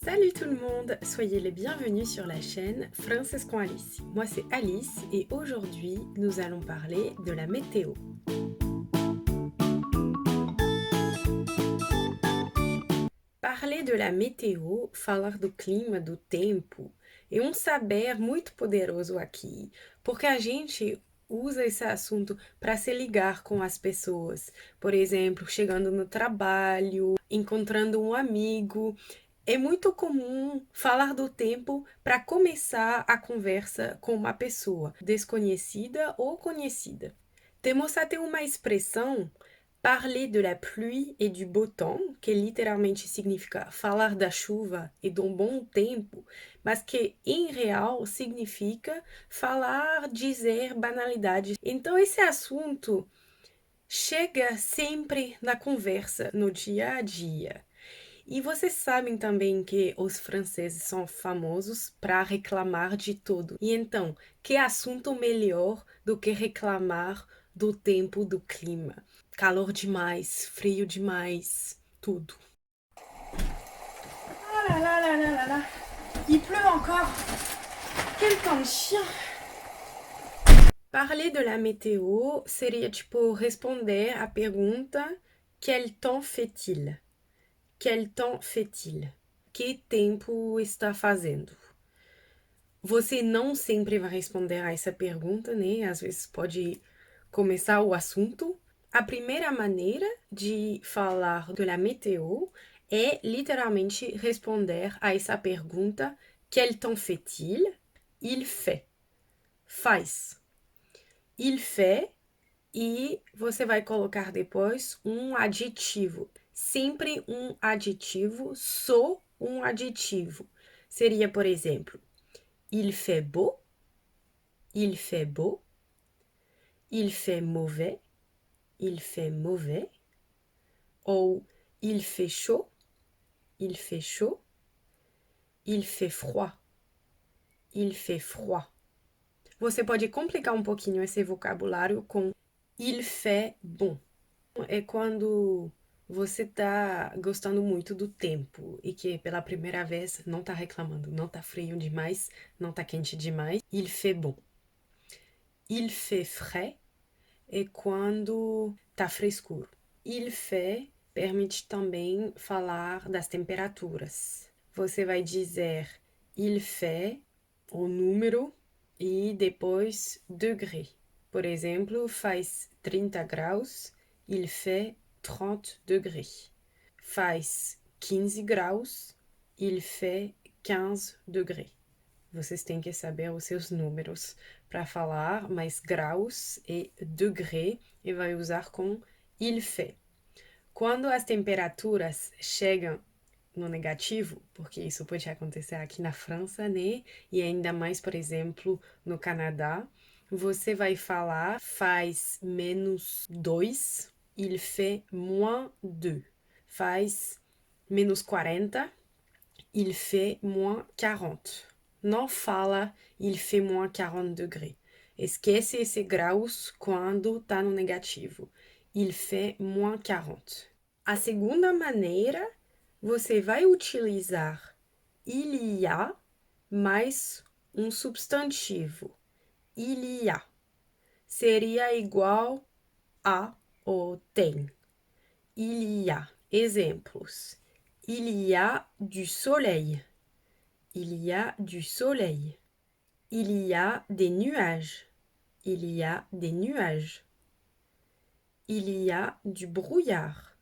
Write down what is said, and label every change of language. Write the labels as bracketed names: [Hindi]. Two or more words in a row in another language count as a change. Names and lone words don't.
[French] Salut tout le monde, soyez les bienvenus sur la chaîne Français com Alice. Moi c'est Alice et aujourd'hui nous allons parler de la météo. Parler de la météo, [Portuguese] falar do clima, do tempo, é um saber muito poderoso aqui, porque a gente usa esse assunto para se ligar com as pessoas. Por exemplo, chegando no trabalho, encontrando um amigo. É muito comum falar do tempo para começar a conversa com uma pessoa desconhecida ou conhecida. Temos até uma expressão, [French] parler de la pluie et du beau temps, [Portuguese] que literalmente significa falar da chuva e do bom tempo, mas que em real significa falar, dizer banalidades. Então esse assunto chega sempre na conversa, no dia a dia. E vocês sabem também que os franceses são famosos para reclamar de tudo. E então, que assunto melhor do que reclamar do tempo, do clima? Calor demais, frio demais, tudo. [French] Ah là là là là là là, il pleut encore. Quel temps de chien! Parler de la météo [Portuguese] seria tipo responder à pergunta [French] quel temps fait-il? Quel temps fait-il? [Portuguese] Que tempo está fazendo? Você não sempre vai responder a essa pergunta, né? Às vezes pode começar o assunto. A primeira maneira de falar [French] de la météo [Portuguese] é literalmente responder a essa pergunta: [French] quel temps fait-il? Il fait. Faz. Il fait. [Portuguese] E você vai colocar depois um adjetivo. Sempre um adjetivo, só um adjetivo. Seria, por exemplo, [French] il fait beau, il fait beau, il fait mauvais, il fait mauvais, ou il fait chaud, il fait chaud, il fait froid, il fait froid. [Portuguese] Você pode complicar um pouquinho esse vocabulário com [French] il fait bon. [Portuguese] É quando você tá gostando muito do tempo e que pela primeira vez não tá reclamando, não tá frio demais, não tá quente demais. [French] Il fait bon. Il fait frais [Portuguese] é quando tá frescuro. [French] Il fait [Portuguese] permite também falar das temperaturas. Você vai dizer [French] il fait, [Portuguese] o número, e depois degré. Por exemplo, faz 30 graus, [French] il fait 30 degrés. [Portuguese] Faz 15 graus, [French] il fait 15 degrés. [Portuguese] Vocês têm que saber os seus números para falar, mas graus e degré, e vai usar com [French] il fait. [Portuguese] Quando as temperaturas chegam no negativo, porque isso pode acontecer aqui na França, né? E ainda mais, por exemplo, no Canadá, você vai falar faz -2, [French] il fait -2. Faz -40, il fait -40. [Portuguese] Não fala [French] il fait -40 degrés. [Portuguese] Esquece esse graus quando tá no negativo. [French] Il fait -40. [Portuguese] A segunda maneira, você vai utilizar [French] il y a [Portuguese] mais um substantivo. [French] Il y a [Portuguese] seria igual a ou tem. [French] Il y a. Exemplos. Il y a du soleil. Il y a du soleil. Il y a des nuages. Il y a des nuages. Il y a du brouillard.